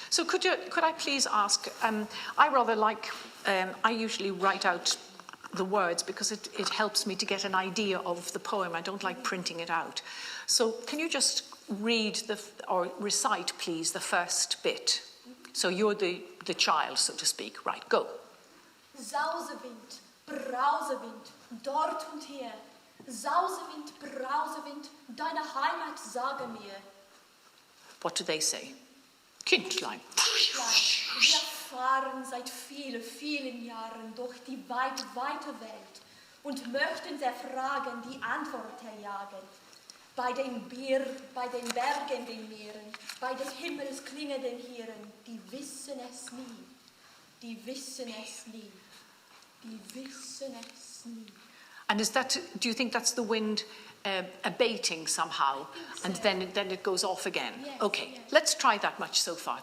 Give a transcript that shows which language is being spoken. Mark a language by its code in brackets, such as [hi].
[en] So could I please ask, I rather like, I usually write out the words because it helps me to get an idea of the poem. I don't like printing it out. So can you just read or recite, please, the first bit? So you're the child, so to speak. Right, go. [de] Sausewind, Brausewind, dort und hier. Sausewind, Brausewind, deine Heimat sage mir. [en] What do they say? Kindlein. [de] Wir fahren seit vielen, vielen Jahren durch die weite, weite Welt und möchten der Fragen die Antwort erjagen. Bei den Bergen, den Meeren, bei den himmelsklingenden Heeren, die wissen es nie, die wissen es nie, die wissen es nie. [en] And do you think that's the wind abating somehow, and then it goes off again? Yes, Okay, yes. let's try that much so far.